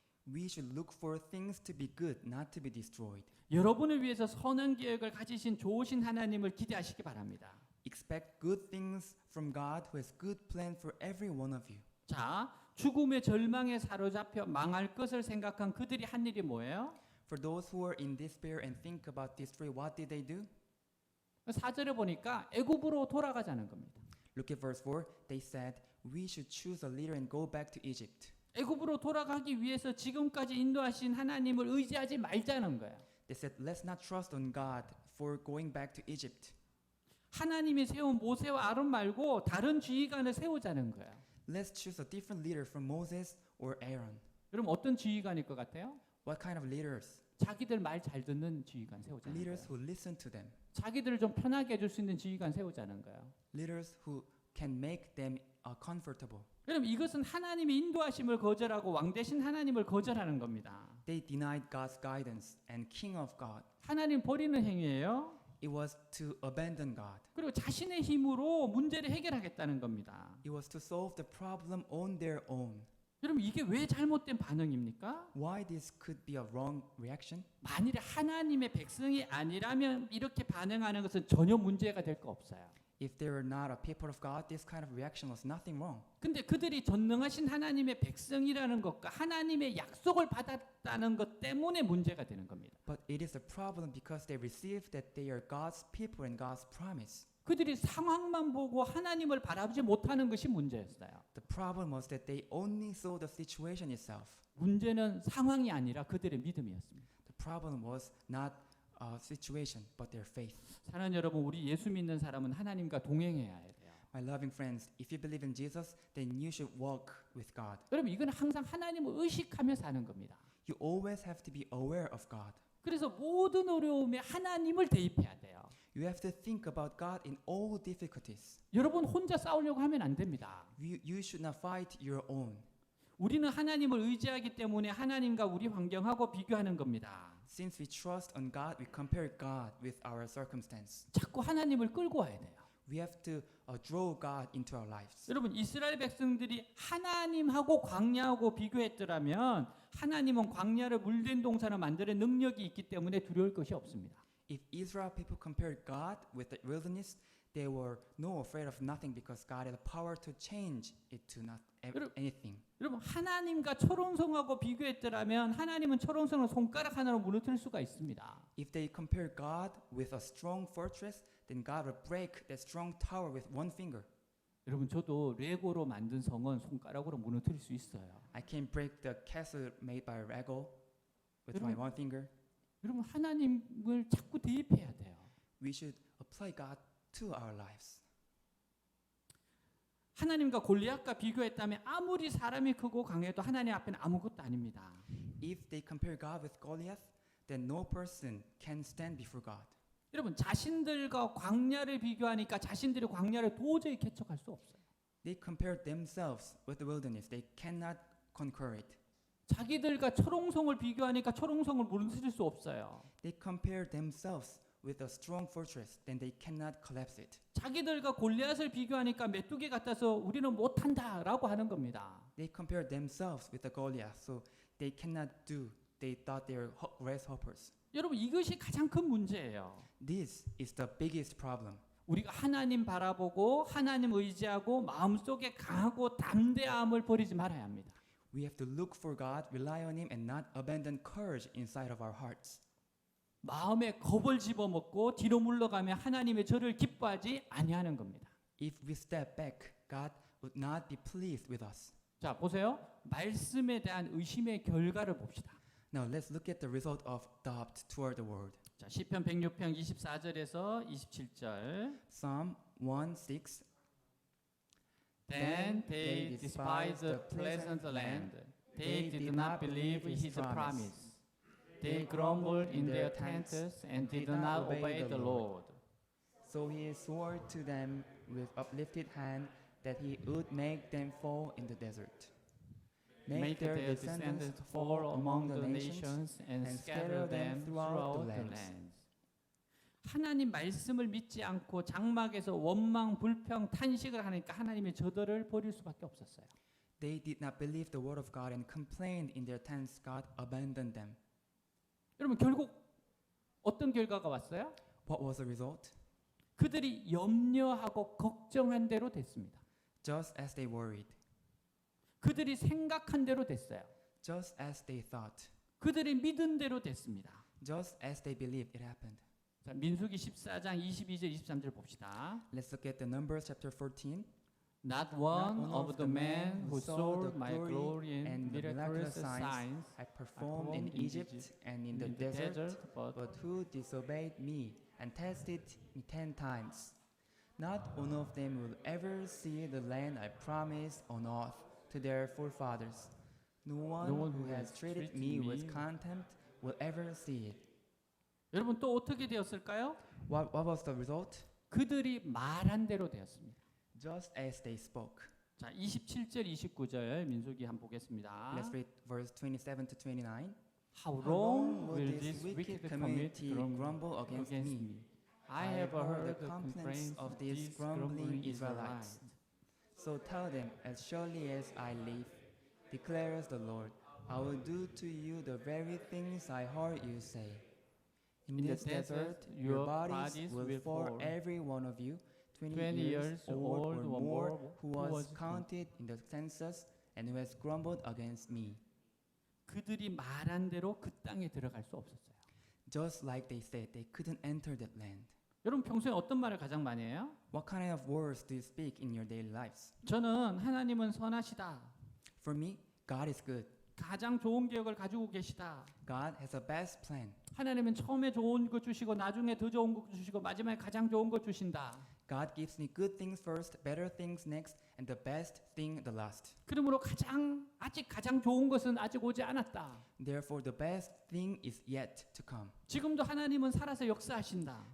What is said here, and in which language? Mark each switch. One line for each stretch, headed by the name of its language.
English: We should look for things to be good, not to be destroyed.
Korean: 여러분을 위해서 선한 계획을 가지신 좋으신 하나님을 기대하시기 바랍니다.
English: Expect good things from God who has good plan for every one of you.
Korean: 자, 죽음의 절망에 사로잡혀 망할 것을 생각한 그들이 한 일이 뭐예요?
English: For those who are in despair and think about destroy, what did they do?
Korean: 4절에 보니까 애굽으로 돌아가자는 겁니다.
English: Look at verse 4. They said, we should choose a leader and go back to Egypt.
Korean: 애굽으로 돌아가기 위해서 지금까지 인도하신 하나님을 의지하지 말자는 거예요.
English: They said, let's not trust on God for going back to Egypt.
Korean: 하나님이 세운 모세와 아론 말고 다른 지휘관을 세우자는 거예요.
English: Let's choose a different leader from Moses or Aaron.
Korean: 그럼 어떤 지휘관일 것 같아요?
English: What kind of leaders?
Korean: 자기들 말 잘 듣는 지휘관 세우자는
English: Leaders
Korean: 거예요.
English: who listen to them.
Korean: 자기들을 좀 편하게 해줄 수 있는 지휘관 세우자는 거예요.
English: Leaders who can make them comfortable.
Korean: 여러분 이것은 하나님의 인도하심을 거절하고 왕 대신 하나님을 거절하는 겁니다.
English: They denied God's guidance and King of God.
Korean: 하나님 버리는 행위예요.
English: It was to abandon God.
Korean: 그리고 자신의 힘으로 문제를 해결하겠다는 겁니다.
English: It was to solve the problem on their own.
Korean: 여러분 이게 왜 잘못된 반응입니까?
English: Why this could be a wrong reaction?
Korean: 만일에 하나님의 백성이 아니라면 이렇게 반응하는 것은 전혀 문제가 될 거 없어요.
English: If they were not a people of God, this kind of reaction was nothing wrong.
Korean: 근데 그들이 전능하신 하나님의 백성이라는 것과 하나님의 약속을 받았다는 것 때문에 문제가 되는 겁니다.
English: But it is a problem because they received that they are God's people and God's promise.
Korean: 그들이 상황만 보고 하나님을 바라보지 못하는 것이 문제였어요.
English: The problem was that they only saw the situation itself.
Korean: 문제는 상황이 아니라 그들의 믿음이었습니다.
English: The problem was not a situation, but their faith.
Korean: 사랑하는 여러분, 우리 예수 믿는 사람은 하나님과 동행해야 해요.
English: My loving friends, if you believe in Jesus, then you should walk with God.
Korean: 여러분, 이건 항상 하나님을 의식하며 사는 겁니다.
English: You always have to be aware of God.
Korean: 그래서 모든 어려움에 하나님을 대입해야 돼요.
English: You have to think about God in all difficulties.
Korean: 여러분 혼자 싸우려고 하면 안 됩니다.
English: You should not fight your own.
Korean: 우리는 하나님을 의지하기 때문에 하나님과 우리 환경하고 비교하는 겁니다.
English: Since we trust on God, we compare God with our circumstance.
Korean: 자꾸 하나님을 끌고 와야 돼요.
English: We have to draw God into our lives.
Korean: 여러분 이스라엘 백성들이 하나님하고 광야하고 비교했더라면 하나님은 광야를 물된 동산을 만드는 능력이 있기 때문에 두려울 것이 없습니다.
English: If Israel people compared God with the wilderness, they were no afraid of nothing because God had the power to change it to not anything.
Korean: 여러분 하나님과 초롱성하고 비교했더라면 하나님은 초롱성을 손가락 하나로 무너뜨릴 수가 있습니다.
English: If they compare God with a strong fortress, then God will break that strong tower with one finger.
Korean: 여러분 저도 레고로 만든 성은 손가락으로 무너뜨릴 수 있어요.
English: I can break the castle made by Lego with my one finger.
Korean: 여러분 하나님을 자꾸 대입해야 돼요.
English: We should apply God to our lives.
Korean: 하나님과 골리앗과 비교했다면 아무리 사람이 크고 강해도 하나님 앞에는 아무것도 아닙니다.
English: If they compare God with Goliath, then no person can stand before God.
Korean: 여러분 자신들과 광야를 비교하니까 자신들이 광야를 도저히 개척할 수 없어요.
English: They compare themselves with the wilderness. They cannot conquer it.
Korean: 자기들과 초롱성을 비교하니까 초롱성을 무너뜨릴 수 없어요.
English: They compare themselves with a strong fortress, then they cannot collapse it.
Korean: 자기들과 골리앗을 비교하니까 메뚜기 같아서 우리는 못한다라고 하는 겁니다.
English: They compared themselves with the Goliath, so they cannot do. They thought they were grasshoppers.
Korean: 여러분 이것이 가장 큰 문제예요.
English: This is the biggest problem.
Korean: 우리가 하나님 바라보고 하나님 의지하고 마음속에 강하고 담대함을 버리지 말아야 합니다.
English: We have to look for God, rely on Him, and not abandon courage inside of our hearts.
Korean: 마음에 겁을 집어먹고 뒤로 물러가며 하나님의 저를 기뻐하지 아니하는 겁니다.
English: If we step back, God would not be pleased with us.
Korean: 자, 보세요. 말씀에 대한 의심의 결과를 봅시다.
English: Now let's look at the result of doubt toward the word.
Korean: 자, 시편 106편 24절에서 27절.
English: Psalm 1:6. Then they despised the pleasant land. They did not believe his promise. They grumbled in their tents and did not obey the Lord. So he swore to them with uplifted hand that he would make them fall in the desert. Make their descendants fall among the nations and scatter them throughout the lands.
Korean: 하나님 말씀을 믿지 않고 장막에서 원망, 불평, 탄식을 하니까 하나님의 저들을 버릴 수밖에 없었어요.
English: They did not believe the word of God and complained in their tents. God abandoned them.
Korean: 여러분 결국 어떤 결과가 왔어요?
English: What was the result?
Korean: 그들이 염려하고 걱정한 대로 됐습니다.
English: Just as they worried.
Korean: 그들이 생각한 대로 됐어요.
English: Just as they thought.
Korean: 그들이 믿은 대로 됐습니다.
English: Just as they believed it happened.
Korean: 자, 민수기 14장 22절 23절 봅시다.
English: Let's look at the Numbers chapter 14. Not one of the men who saw my glory and miraculous signs I performed in Egypt and in the desert, but who disobeyed me and tested me 10 times. Not one of them will ever see the land I promised on oath to their forefathers. No one who has treated me with contempt will ever see it.
Korean: 여러분 또 어떻게 되었을까요?
English: What was the result?
Korean: 그들이 말한 대로 되었습니다.
English: Just as they spoke.
Korean: 자, 27절 29절 민수기 한번 보겠습니다.
English: Let's read verse 27 to 29. How long will this wicked community grumble against me? I have heard the complaints of these grumbling Israelites. So tell them, as surely as I live, declares the Lord, I will do to you the very things I heard you say. In this desert, your bodies will fall, every one of you, 20 years old or more, who was counted in the census and who has grumbled against me.
Korean: 그들이 말한 대로 그 땅에 들어갈 수 없었어요.
English: Just like they said, they couldn't enter that land.
Korean: 여러분 평소에 어떤 말을 가장 많이 해요?
English: What kind of words do you speak in your daily lives?
Korean: 저는 하나님은 선하시다.
English: For me, God is good.
Korean: 가장 좋은 계획을 가지고 계시다.
English: God has a best plan.
Korean: 하나님은 처음에 좋은 거 주시고 나중에 더 좋은 거 주시고 마지막에 가장 좋은 거 주신다.
English: God gives me good things first, better things next, and the best thing the last.
Korean: 그러므로 아직 가장 좋은 것은 아직 오지 않았다.
English: Therefore, the best thing is yet to come.
Korean: 지금도 하나님은 살아서 역사하신다.